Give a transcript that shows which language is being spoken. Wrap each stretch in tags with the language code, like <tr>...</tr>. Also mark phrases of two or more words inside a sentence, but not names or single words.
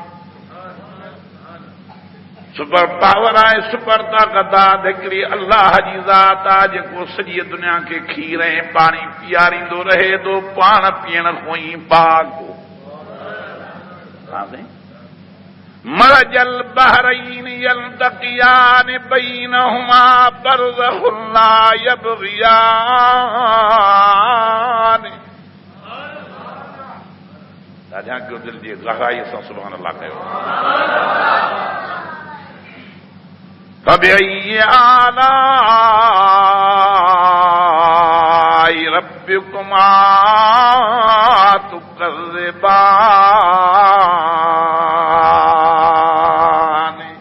<en>super power</en> <sd>आहे, सुपर ताक़त आहे हिकिड़ी अल्लाह जी ज़ात आहे, जेको सॼी दुनिया खे खीर ऐं पाणी पीआरींदो रहे थो, पाण पीअण खां ई पाक।</sd> <ar>مرج البحرين يلتقيان بينهما برزخ لا يبغيان.</ar> <sd>राजा जो दिल जी गहराई सां</sd> <ar>سبحان الله</ar> <sd>कयो।</sd> <ar>فبأي آلاء ربكما تكذبان.</ar>